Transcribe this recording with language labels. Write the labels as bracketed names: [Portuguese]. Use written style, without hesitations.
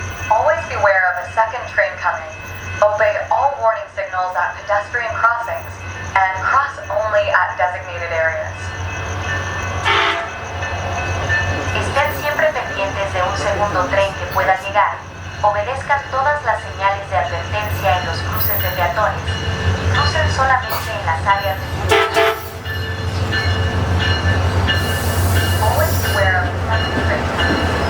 [English] Always beware of a second train coming. Obey all warning signals at pedestrian crossings and cross only at designated areas. [Spanish] Estén siempre pendientes de un segundo tren que pueda llegar. Obedezcan todas las señales de advertencia en los cruces de peatones y crucen solamente en las áreas designadas. [English] Always beware of the second train coming.